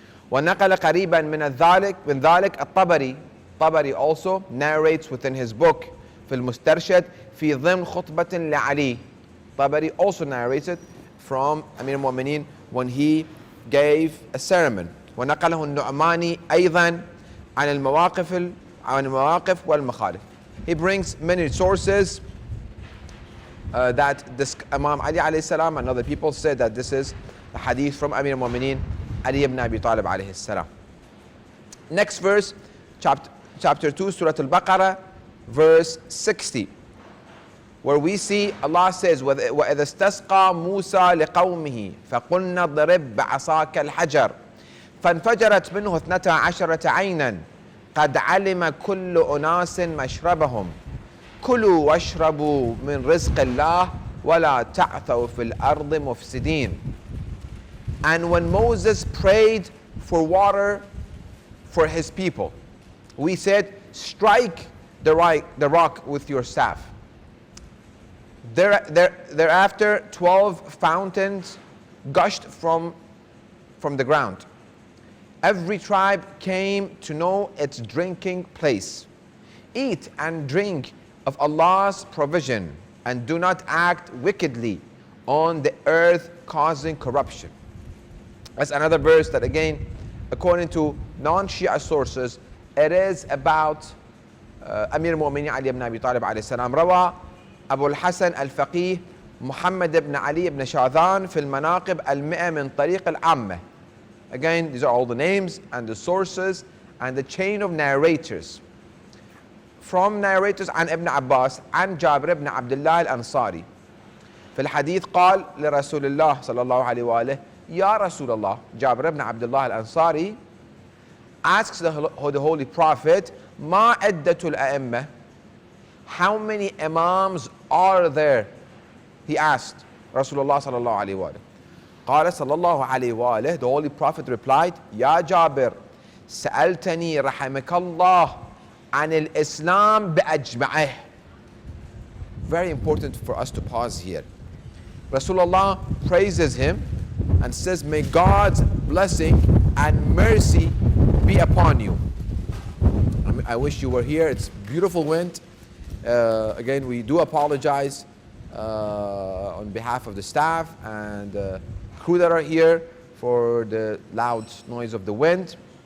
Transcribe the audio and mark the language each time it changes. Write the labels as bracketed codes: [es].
[ar] وَنَقَلَ قَرِيبًا مِنْ ذَلِكَ الطَّبَرِي. [en] Tabari also narrates within his book [ar] في المسترشد في ضمن خطبة لعلي. [en] Tabari also narrates it from Amir al-Mu'mineen when he gave a sermon. [ar] ونقله النعماني أيضا عن المواقف والمخالف. [en] He brings many sources that this Imam Ali alayhi salam and other people said that this is the hadith from Amir al-Mu'mineen Ali ibn Abi Talib alayhi salam. Next verse, chapter 2, Surah Al-Baqarah, verse 60, where we see Allah says, [ar] وَإِذَا اسْتَسْقَى مُوسَى لِقَوْمِهِ فَقُلْنَا اضْرِبْ بِعَصَاكَ الْحَجَرَ فانفجرت منه 12 عينا قد علم كل أناس مشربهم كلوا واشربوا من رزق الله ولا تعثوا في الأرض مفسدين. [en] And when Moses prayed for water for his people, we said, strike the rock with your staff. Thereafter 12 fountains gushed from the ground. Every tribe came to know its drinking place. Eat and drink of Allah's provision, and do not act wickedly on the earth, causing corruption. That's another verse that, again, according to non-Shia sources, it is about Amir al-Mu'mineen Ali ibn Abi Talib alayhi salam. [ar] روى أبو الحسن الفقيه محمد بن علي بن شاذان في المناقب 100 من طريق العامة. [en] Again, these are all the names and the sources and the chain of narrators. From narrators [ar] عن ابن عباس عن جابر بن عبد الله الأنصاري. في الحديث قال لرسول الله صلى الله عليه وآله يا رسول الله. [en] Jabir ibn Abdullah al-Ansari asks the Holy Prophet, [ar] ما عدة الأئمة? [en] How many imams are there He asked Rasulullah sallallahu alayhi wa sallam. [ar] قال صلى الله عليه وآله, [en] the Holy Prophet replied, [ar] يا جابر سألتني رحمك الله عن الإسلام بأجمعه. [en] Very important for us to pause here. Rasulullah praises him and says, may God's blessing and mercy be upon you. I wish you were here. It's beautiful wind. Again, we do apologize on behalf of the staff and crew that are here for the loud noise of the wind.